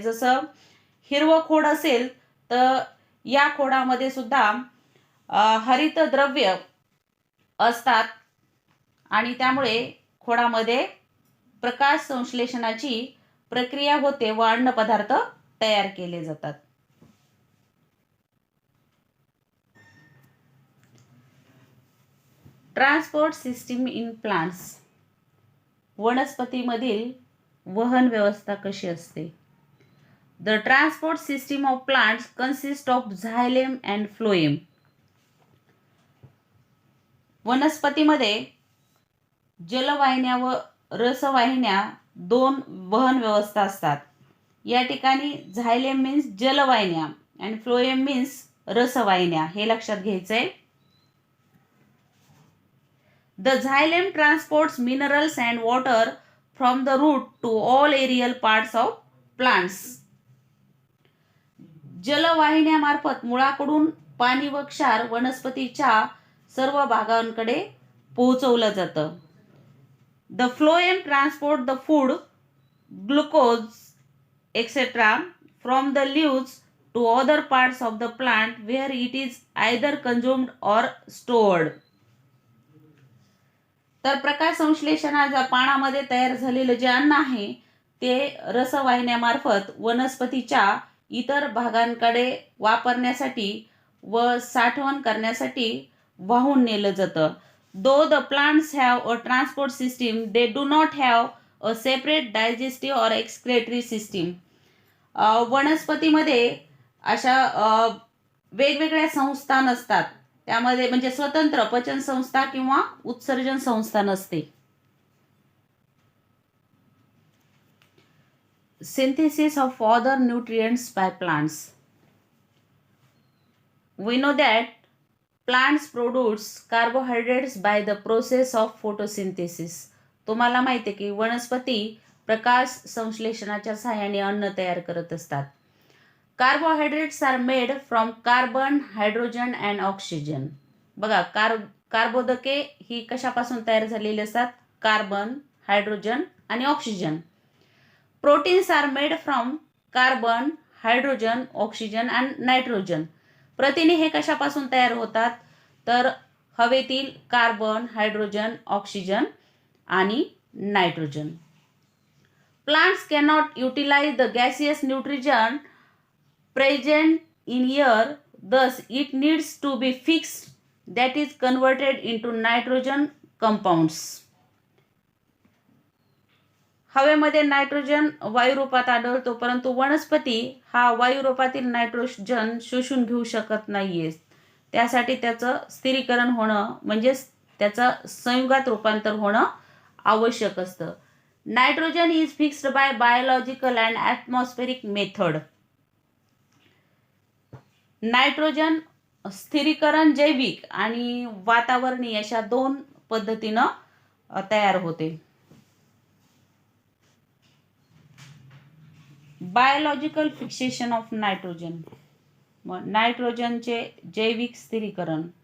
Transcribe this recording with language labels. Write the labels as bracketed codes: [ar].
[mr] जसं हिरवं खोड असेल तर या खोडामध्ये सुद्धा हरितद्रव्य असतात आणि त्यामुळे खोडामध्ये प्रकाश संश्लेषणाची प्रक्रिया होते व अन्नपदार्थ तयार केले जातात. [en] Transport system in plants. [mr] वनस्पतीमधील वहन व्यवस्था कशी असते. [en] The transport system of plants consists of xylem and phloem. [mr] वनस्पतीमध्ये जलवाहिन्या व रसवाहिन्या दोन वहन व्यवस्था असतात. या ठिकाणी झायलेम मीन्स जलवाहिन्या आणि फ्लोएम मीन्स रसवाहिन्या, हे लक्षात घ्यायचंय. [en] The xylem transports minerals and water from the root to all aerial parts of plants. [mr] जलवाहिन्यामार्फत मुळाकडून पाणी व क्षार वनस्पतीच्या सर्व भागांकडे पोहोचवलं जातं. [en] The phloem transport the food, glucose, etc. from the leaves to other parts of the plant where it is either consumed or stored. [mr] तर प्रकाश संश्लेषणाच्या पानामध्ये तयार झालेलं जे अन्न आहे ते रसवाहिन्यामार्फत वनस्पतीच्या इतर भागांकडे वापरण्यासाठी व साठवण करण्यासाठी वाहून नेलं जातं. [en] Though the plants have a transport system, they do not have a separate digestive or excretory system. [mr] वनस्पतीमध्ये अशा वेगवेगळ्या संस्था नसतात. त्यामध्ये म्हणजे स्वतंत्र पचन संस्था किंवा उत्सर्जन संस्था नसते. [en] Synthesis of other nutrients by plants. We know that plants produce carbohydrates by the process of photosynthesis. [mr] तुम्हाला माहिती आहे की वनस्पती प्रकाश संश्लेषणाच्या सहाय्याने अन्न तयार करत असतात. [en] Carbohydrates are made from carbon, hydrogen and oxygen. [mr] बघा, कार्बोदके ही कशापासून तयार झालेली असतात? कार्बन, हायड्रोजन आणि oxygen. [en] Proteins are made from carbon, hydrogen, oxygen and nitrogen. [mr] प्रथिने हे कशापासून तयार होतात? तर हवेतील कार्बन, हायड्रोजन, ऑक्सिजन आणि nitrogen. [en] Plants cannot utilize the gaseous nitrogen present in air, thus it needs to be fixed, that is converted into nitrogen compounds. [mr] हवेमध्ये nitrogen वायुरूपात आढळतो, परंतु वनस्पती हा वायुरूपातील नायट्रोजन शोषून घेऊ शकत नाहीये. त्यासाठी त्याचं स्थिरीकरण होणं म्हणजे त्याचं संयुगात रूपांतर होणं आवश्यक असतं. [en] Nitrogen is fixed by biological and atmospheric method. [mr] Nitrogen स्थिरीकरण जैविक आणि वातावरणीय अशा दोन पद्धतीनं तयार होते. [en] Biological fixation of nitrogen. [mr] नायट्रोजनचे जैविक स्थिरीकरण.